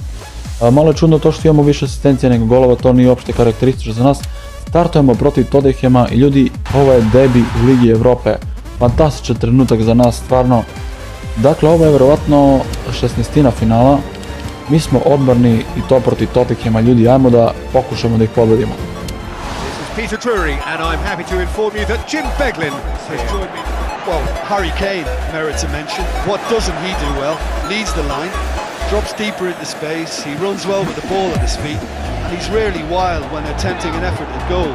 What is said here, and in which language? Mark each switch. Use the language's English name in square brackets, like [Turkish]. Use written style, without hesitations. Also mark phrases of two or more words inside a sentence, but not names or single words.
[Serbian] Malo je čudno to što imamo više asistencija nego golova, to nije uopšte karakteristično za nas. Startujemo protiv Tottenhama i ljudi, ovo je debi u Ligi Evrope. Fantastičan trenutak za nas, stvarno. Dakle, ovo je vjerovatno 16. finala. Mi smo odborni i to protiv Tottenhama, ljudi, ajmo da pokušamo da ih pobedimo. [English] This is Peter Drury and I'm happy to inform you that Jim Beglin has joined me. Well, Harry Kane merits a mention. What doesn't he do well? Leads the line, drops deeper into space, he runs well with the ball at his feet, and he's rarely wild when attempting an effort at goal.